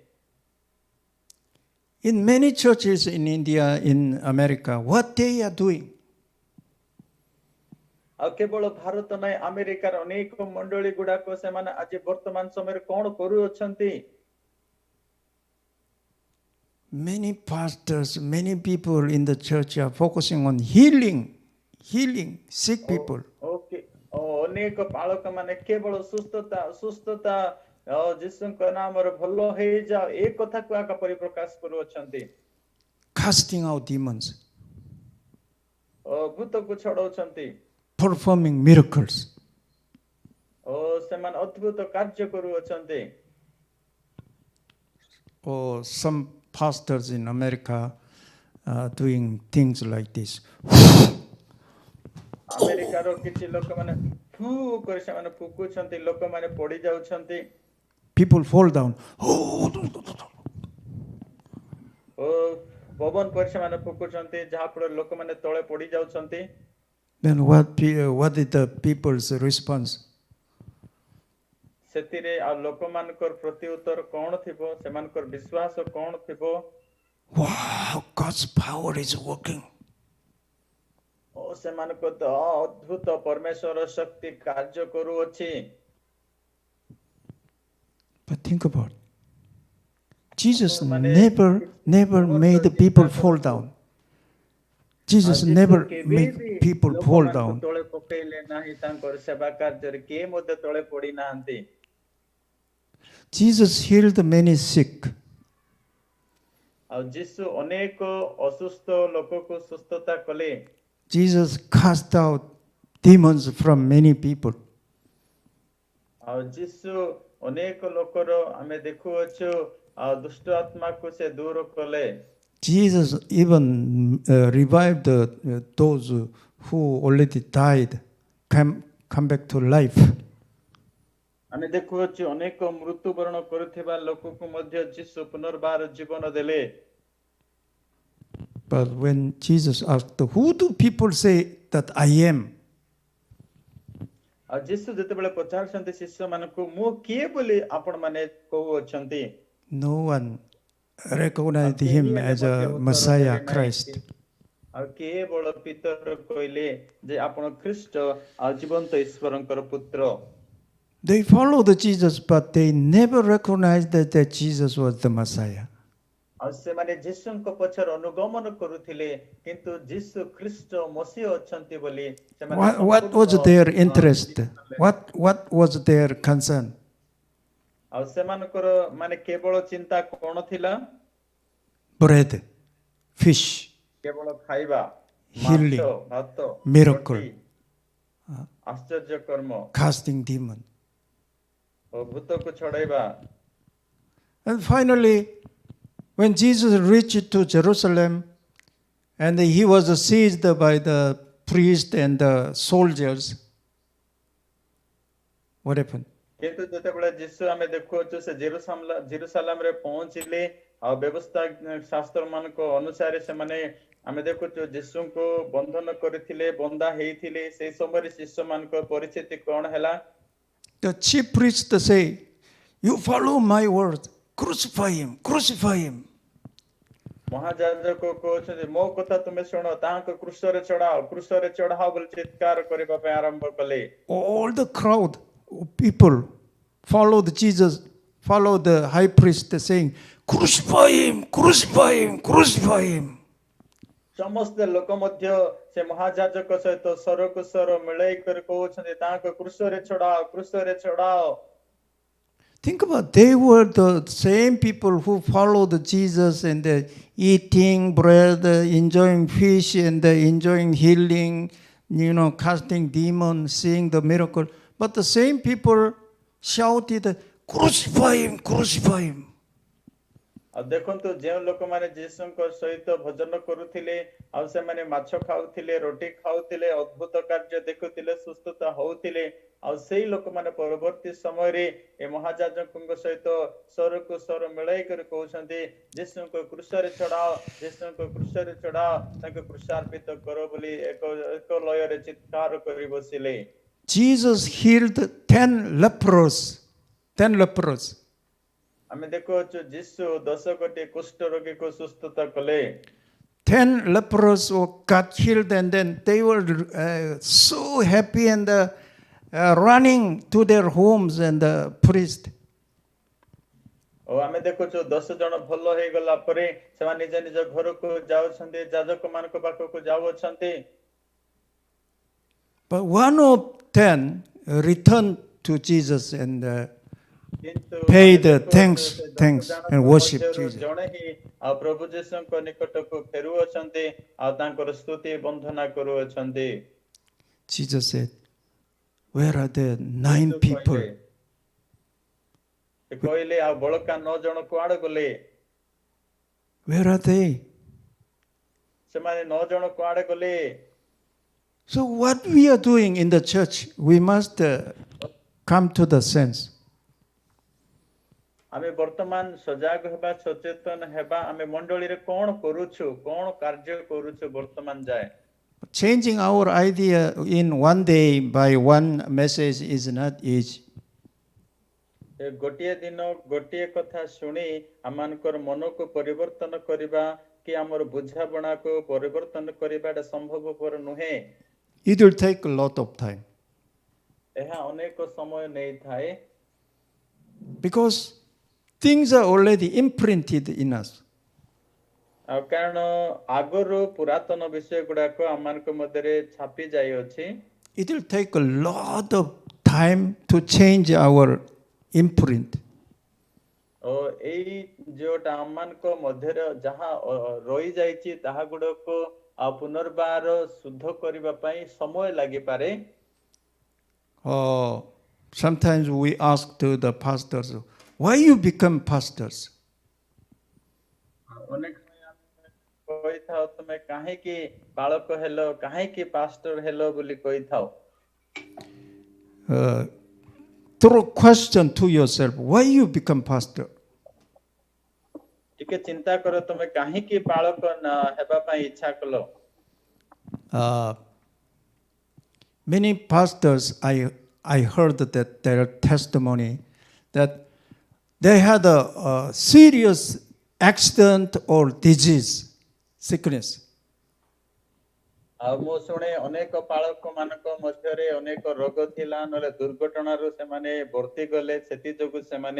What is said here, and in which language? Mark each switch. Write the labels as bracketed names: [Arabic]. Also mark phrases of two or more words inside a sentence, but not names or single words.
[English] In many churches in India, in America, what they are doing, [Odia] ଆଉ କେବଳ ଭାରତ ନାହିଁ, ଆମେରିକାର ଅନେକ ମଣ୍ଡଳୀ ଗୁଡାକ ସେମାନେ ଆଜି ବର୍ତ୍ତମାନ ସମୟରେ କଣ କରୁଅଛନ୍ତି? [English] many pastors, many people in the church are focusing on healing sick people. [Odia] ଓକେ, ଅନେକ ପାଳକ ମାନେ କେବଳ ସୁସ୍ଥତା ଯୀଶୁଙ୍କ ନାମରେ ଭଲ ହେଇଯାଅ ଏ କଥାକୁ ଆକା ପରିପ୍ରକାଶ କରୁଅଛନ୍ତି। [English] Casting out demons, [Odia] ଭୂତକୁ ଛଡଉଛନ୍ତି, [English] performing miracles. [Odia] ସେମାନେ ଅଦ୍ଭୁତ କାର୍ଯ୍ୟ କରୁଅଛନ୍ତି। [English] Or some pastors in America doing things like this. [Odia] ଆମେରିକାର କିଛି ଲୋକମାନେ ଫୁ କରି ସେମାନେ ଫୁକୁଛନ୍ତି, ଲୋକମାନେ ପଡି ଯାଉଛନ୍ତି। [English] People fall down. [Odia] ପବନ କରି ସେମାନେ ଫୁକୁଛନ୍ତି, ଯାହା ଫଳରେ ଲୋକମାନେ ତଳେ ପଡି ଯାଉଛନ୍ତି। [English] Then what is the people's response? [Odia] ସେଥିରେ ଆଉ ଲୋକମାନଙ୍କର ପ୍ରତି ଉତ୍ତର କଣ ଥିବ, ସେମାନଙ୍କର ବିଶ୍ୱାସ କଣ ଥିବ? [English] Wow, God's power is working. [Odia] ସେମାନଙ୍କ ତ ଅଦ୍ଭୁତ ପରମେଶ୍ୱର ଶକ୍ତି କାର୍ଯ୍ୟ କରୁଅଛି। [English] But think about it. Jesus never made the people fall down. Jesus never made people fall down. [Odia] ତଳେ ପକେଇଲେ ନାହିଁ, ତାଙ୍କର ସେବା କାର୍ଯ୍ୟରେ କିଏ ମଧ୍ୟ ତଳେ ପଡି ନାହାନ୍ତି। [English] Jesus healed many sick. [Odia] ଆଉ ଯୀଶୁ ଅନେକ ଅସୁସ୍ଥ ଲୋକକୁ ସୁସ୍ଥତା କଲେ। [English] Jesus cast out demons from many people. [Odia] ଆଉ ଯୀଶୁ ଅନେକ ଲୋକର ଆମେ ଦେଖୁଅଛୁ ଆଉ ଦୁଷ୍ଟ ଆତ୍ମାକୁ ସେ ଦୂର କଲେ। [English] Jesus even revived those who already died, come back to life. [Odia] ଆମେ ଦେଖୁଅଛୁ ଅନେକ ମୃତ୍ୟୁବରଣ କରୁଥିବା ଲୋକକୁ ମଧ୍ୟ ଯୀଶୁ ପୁନର୍ବାର ଜୀବନ ଦେଲେ। [English] But when Jesus asked, who do people say that I am? [Odia] ଆଉ ଯୀଶୁ ଯେତେବେଳେ ପଚାରୁଛନ୍ତି ଶିଷ୍ୟମାନଙ୍କୁ, ମୁଁ କିଏ ବୋଲି ଆପଣ ମାନେ କହୁଅଛନ୍ତି? [English] No one recognized him as a Messiah, Christ. [Odia] ଆଉ କେବଳ ପିତର କହିଲେ ଯେ ଆପଣ ଖ୍ରୀଷ୍ଟ ଆଉ ଜୀବନ୍ତ ଈଶ୍ୱରଙ୍କର ପୁତ୍ର। [English] They followed Jesus, but they never recognized that Jesus was the Messiah. [Odia] ଆଉ ସେମାନେ ଯୀଶୁଙ୍କ ପଛରେ ଅନୁଗମନ କରୁଥିଲେ, କିନ୍ତୁ ଯୀଶୁ ଖ୍ରୀଷ୍ଟ ମସିହ ଅଛନ୍ତି ବୋଲି ସେମାନେ [English] What was their interest? What was their concern? [Odia] ଆଉ ସେମାନଙ୍କର ମାନେ କେବଳ ଚିନ୍ତା କଣ ଥିଲା? [English] Bread, fish, [Odia] କେବଳ ଖାଇବା, [English] healing, [Odia] ମାଛ, ଭାତ, [English] miracle, [Odia] ରୋଟି, ଆଶ୍ଚର୍ଯ୍ୟ କର୍ମ, [English] casting demon. [Odia] ଓ ଭୂତକୁ ଛଡାଇବା। [English] And finally, when Jesus reached to Jerusalem and he was seized by the priests and the soldiers, what happened? [Odia] କିନ୍ତୁ ଯେତେବେଳେ ଯୀଶୁ ଆମେ ଦେଖୁଅଛୁ ସେ ଜେରୁସାଲେମରେ ପହଞ୍ଚିଲେ, ଆଉ ବ୍ୟବସ୍ଥା ଶାସ୍ତ୍ର ମାନଙ୍କ ଅନୁସାରେ ସେମାନେ ଆମେ ଦେଖୁଛୁ ଯୀଶୁଙ୍କୁ ବନ୍ଧନ କରିଥିଲେ, ବନ୍ଧା ହେଇଥିଲେ। ସେଇ ସମୟରେ ଶିଷ୍ୟମାନଙ୍କ ପରିସ୍ଥିତି କଣ ହେଲା? [English] The chief priests say, you follow my word, crucify him, crucify him. [Odia] ମହାଯାଜକ କହୁଛନ୍ତି ମୋ କଥା ତୁମେ ଶୁଣ, ତାହାଙ୍କ କ୍ରୁଶରେ ଚଢାଅ, କ୍ରୁଶରେ ଚଢାଅ ବୋଲି ଚିତ୍କାର କରିବା ପାଇଁ ଆରମ୍ଭ କଲେ। [English] All the crowd of people followed Jesus, followed the high priest saying, crucify him, crucify him, crucify him. [Odia] ସମସ୍ତ ଲୋକ ମଧ୍ୟ ସେ ମହାଯାଜକ ସହିତ ସ୍ୱରକୁ ସ୍ୱର ମିଳେଇ କରି କହୁଛନ୍ତି ତାହାଙ୍କ କ୍ରୁଶରେ ଚଢାଅ, କ୍ରୁଶରେ ଚଢାଅ। [English] Think about, they were the same people who followed Jesus and eating bread, enjoying fish and enjoying healing, casting demons, seeing the miracle. But the same people shouted, crucify him, crucify him. [Odia] ଆଉ ଦେଖନ୍ତୁ ଯେଉଁ ଲୋକମାନେ ଯୀଶୁଙ୍କ ସହିତ ଭଜନ କରୁଥିଲେ ଆଉ ସେମାନେ ମାଛ ଖାଉଥିଲେ ରୁଟି ଖାଉଥିଲେ ଅଦ୍ଭୁତ କାର୍ଯ୍ୟ ଦେଖୁଥିଲେ ସୁସ୍ଥତା ହଉଥିଲେ ଆଉ ସେଇ ଲୋକମାନେ ପରବର୍ତ୍ତୀ ସମୟରେ ଏ ମହାଯାଜକଙ୍କ ସହିତ ସ୍ୱରକୁ ସ୍ୱର ମିଳାଇ କରି କହୁଛନ୍ତି ଯୀଶୁଙ୍କ କ୍ରୁଶରେ ଚଢାଅ ତାଙ୍କୁ କ୍ରୁଶାର୍ପିତ କର ବୋଲି ଏକ ଲୟରେ ଚିତ୍କାର କରି ବସିଲେ। [English] Jesus healed 10 lepers. 10 lepers. [Odia] ଆମେ ଦେଖୁଛୁ ଯୀଶୁ 10 କୋଟି କୁଷ୍ଠ ରୋଗୀକୁ ସୁସ୍ଥତା କଲେ। [English] 10 lepers got healed, and then they were so happy and running to their homes, and the priest. [Odia] ଓ ଆମେ ଦେଖୁଛୁ 10 ଜଣ ଭଲ ହେଇଗଲା ପରେ ସେମାନେ ନିଜ ନିଜ ଘରକୁ ଯାଉଛନ୍ତି ଯାଜକ ମାନଙ୍କ ପାଖକୁ ଯାଉଅଛନ୍ତି। [English] But one of 10 returned to Jesus and paid thanks and worship Jesus. [Odia] ଜଣେ ହିଁ ଆଉ ପ୍ରଭୁ ଯୀଶୁଙ୍କ ନିକଟକୁ ଫେରୁଅଛନ୍ତି ଆଉ ତାଙ୍କର ସ୍ତୁତି ବନ୍ଦନା କରୁଅଛନ୍ତି। [English] Jesus said, where are the 9 people? [Odia] ସେ କହିଲେ ଆଉ ବଳକା 9 ଜଣ କୁଆଡେ ଗଲେ? [English] Where are they? [Odia] ସେମାନେ 9 ଜଣ କୁଆଡେ ଗଲେ? [English] So what we are doing in the church, we must come to the sense. [Odia] ଆମେ ବର୍ତ୍ତମାନ ସଜାଗ ହେବା ସଚେତନ ହେବା ଆମେ ମଣ୍ଡଳୀରେ କ'ଣ କରୁଛୁ କ'ଣ କାର୍ଯ୍ୟ କରୁଛୁ ବର୍ତ୍ତମାନ ଯାଏ। [English] Changing our idea in one day by one message is not easy. [Odia] ଗୋଟିଏ ଦିନ ଗୋଟିଏ କଥା ଶୁଣି ଆମମାନଙ୍କର ମନକୁ ପରିବର୍ତ୍ତନ କରିବା କି ଆମର ବୁଝାବଣାକୁ ପରିବର୍ତ୍ତନ କରିବାଟା ସମ୍ଭବପର ନୁହେଁ। [English] It will take a lot of time. [Odia] ଏହା ଅନେକ ସମୟ ନେଇଥାଏ। [English] Because things are already imprinted in us. [Odia] ଆଉ କାରଣ ଆଗରୁ ପୁରାତନ ବିଷୟ ଗୁଡାକ ଆମମାନଙ୍କ ମଧ୍ୟରେ ଛାପି ଯାଇଅଛି। [English] It will take a lot of time to change our imprint. [Odia] ଓ ଏଇ ଯୋଉଟା ଆମମାନଙ୍କ ମଧ୍ୟରେ ଯାହା ରହି ଯାଇଛି ତାହା ଗୁଡକୁ ପୁନର୍ବାର ଶୁଦ୍ଧ କରିବା ପାଇଁ ସମୟ ଲାଗିପାରେ। [English] Sometimes we ask to the pastors, why you become pastors? [Odia] ଅନେକ କହିଥାଉ ତମେ କାହିଁକି ବାଳକ ହେଲ କାହିଁକି ପାଷ୍ଟର ହେଲ ବୋଲି କହିଥାଉ। [English] Throw a question to yourself, why you become pastor? [Odia] ଟିକେ ଚିନ୍ତା କର ତମେ କାହିଁକି ବାଳକ ହେବା ପାଇଁ ଇଚ୍ଛା କଲ। [English] Many pastors, I heard that their testimony that they had a serious accident or disease, sickness. [Odia] ଆଉ ମୁଁ ଶୁଣେ ଅନେକ ବାଳକ ମାନଙ୍କ ମଧ୍ୟରେ ଅନେକ ରୋଗ ଥିଲା ନହେଲେ ଦୁର୍ଘଟଣାରୁ ସେମାନେ ବର୍ତ୍ତି ଗଲେ ସେଥି ଯୋଗୁ ସେମାନେ